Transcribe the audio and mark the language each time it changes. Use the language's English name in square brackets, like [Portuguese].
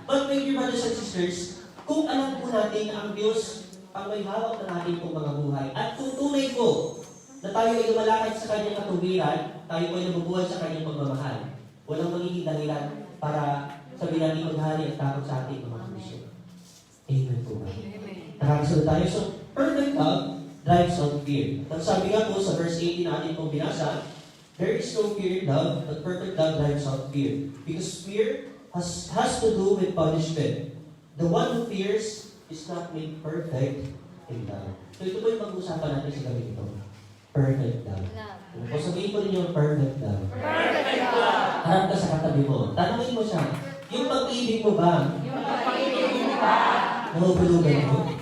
[English] But my dear brothers and sisters, [Filipino] kung alam po natin na ang Diyos ang may hawak na natin pong mga buhay, at kung tunay po na tayo ay lumalakad sa kanyang katuwiran, tayo po ay nabubuhay sa kanyang pagmamahal, walang magiging dahilan para sabihin natin maghali at takot sa ating mga puso. Amen po ba? Nakakasunod tayo. [English] So, perfect love drives out fear. [Filipino] At sabi nga po sa verse 18 natin pong binasa, [English] there is no fear in love, but perfect love drives out fear. Because fear has to do with punishment. The one who fears is not made perfect in love. [Filipino] So ito po yung pag-uusapan natin sa gabi ito. Perfect love. Kung sabihin ko rin yung perfect love. [English] Perfect love. [Filipino] Harap ka sa katabi mo. Tanungin mo siya, yung pag-ibig mo ba? Yung pag-ibig mo ba? Nahubulugan mo?